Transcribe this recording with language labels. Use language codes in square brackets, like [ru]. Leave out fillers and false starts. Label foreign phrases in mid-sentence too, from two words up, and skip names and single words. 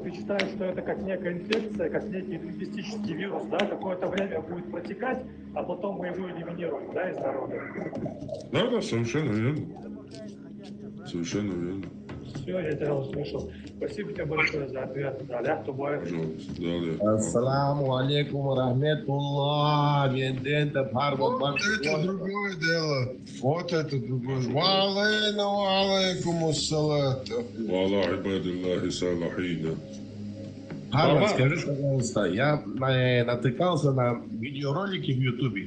[ru] Ты считаешь, что это как некая инфекция, как некий лингвистический вирус, да? Какое-то время будет протекать, а потом мы его элиминируем, да, из народа? Да, совершенно верно. Совершенно верно. Все, я тебя услышал. Спасибо тебе большое за ответ. Далее, Тубаев. Пожалуйста, далее. [ar] السلام عليكم ورحمة الله. [ru] Вот это другое дело. Вот это другое. [ar] عليكم الصلاة. وعلى عباد الله الصالحين. [ru] Армат, скажи, пожалуйста, я натыкался на видеоролики в Ютубе.